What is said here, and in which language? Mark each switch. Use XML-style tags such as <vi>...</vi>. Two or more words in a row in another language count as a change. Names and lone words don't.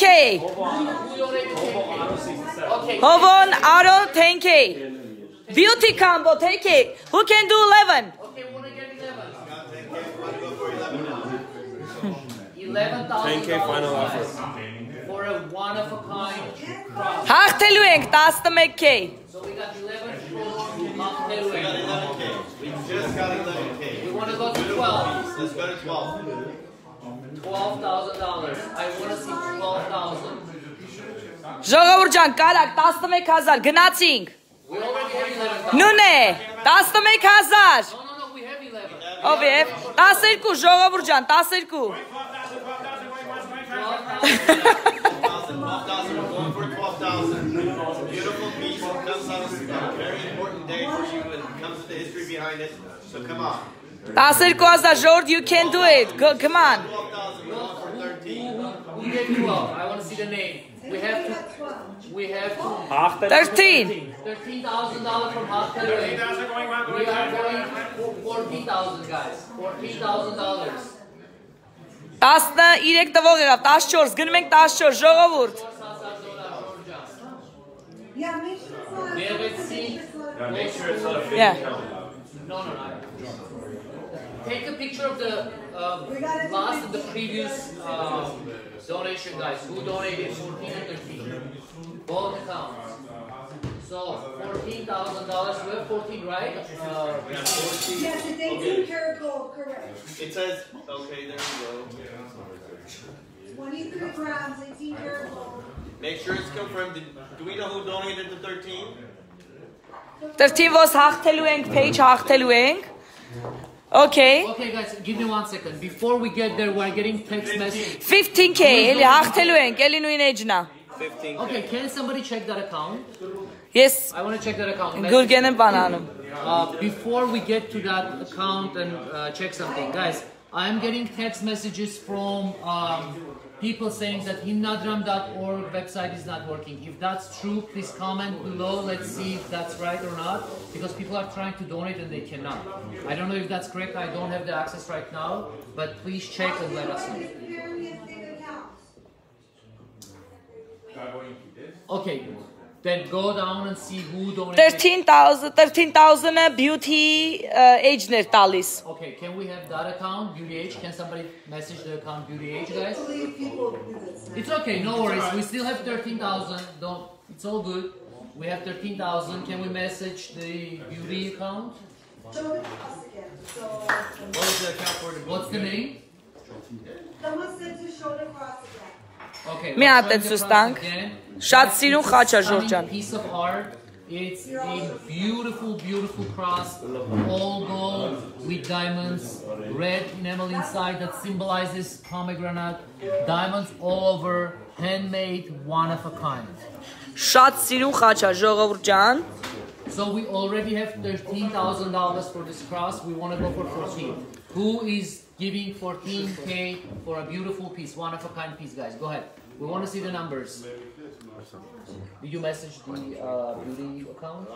<en>Who donated 10K? Okay. Hovon, Aaron, 10K։ Beauty combo, 10K. Who can do 11? Okay, we want to get 11. $11,000. 10K final offer. For a one-of-a-kind cross.</en> <hy>Հաղթելու ենք 11K։</hy> <en>So we got 11 for We got 11K. We just got 11K. We want to go to 12. Let's go to 12. $12,000. I want to see 12,000.</en> <hy>Ժողովուրդ ջան, կարակ 11000 գնացինք։</hy> <en>We already have 11,000.</en> <hy>Նույն է, 11000։</hy> <en>No, we have 11.</en> <hy>Ով է։ 12 ժողովուրդ ջան, 12։</hy> <en>12,000. We're going for 12,000. Beautiful piece. It comes on a very important day for you. It comes with the history behind it. So come on. 12000 George, you can do it. Go, come on. 12,000. We're going for 13. Who gave 12? I want to see the name. We have to. $13,000 from Hospital. We are going for 14,000, guys. $14,000.</en> <hy>13 տվող եղավ, 14, գնում ենք 14, ժողովուրդ։</hy> <en>Yeah, make sure it's not. Make sure it's not. Yeah. No. Take a picture of the last and the previous donation, guys. Who donated 14 and 13? Both accounts. So $14,000. We have 14, right? Yes, it's 18 karat gold, correct. It says, okay, there we go. 23 grams, 18 karat gold. Make sure it's confirmed. Do we know who donated the 13? 13 was հաղթելու ենք, page հաղթելու ենք։ Okay. Okay, guys, give me 1 second. Before we get there, we're getting text message.</en> <hy>15k, էլի հաղթելու ենք, էլի նույն էջն է։</hy> <en>15K. Okay, can somebody check that account? Yes, I want to check that account.</en> <hy>Gurgen եմ բան անում։</hy> <en>Before we get to that account and check something, guys, I'm getting text messages from people saying that himnadram.org website is not working. If that's true, please comment below. Let's see if that's right or not, because people are trying to donate and they cannot. I don't know if that's correct. I don't have the access right now, but please check and let us know. Okay, then go down and see who donated.</en> <hy>13,000 beauty age-ներ տալիս։</hy> <en>Okay, can we have that account, Beauty Age? Can somebody message the account Beauty Age, guys? It's okay, no worries. We still have 13,000. Don't. It's all good. We have 13,000. Can we message the beauty account? What is the account for the What's the name? Someone said to show the cross again. Okay.</en> <hy>Մի հատ էլ ցույց տանք։ Շատ սիրուն խաչ է Ժորժան։</hy> <en>Piece of art. It's a beautiful, beautiful cross, all gold with diamonds, red enamel inside that symbolizes pomegranate, diamonds all over, handmade, one of a kind.</en> <hy>Շատ սիրուն խաչ է ժողովուրդ ջան։</hy> <en>So we already have $13,000 for this cross. We want to go for 14. Who is giving 14K for a beautiful piece, one of a kind piece, guys? Go ahead. We want to see the numbers. Did you message the beauty account?</en>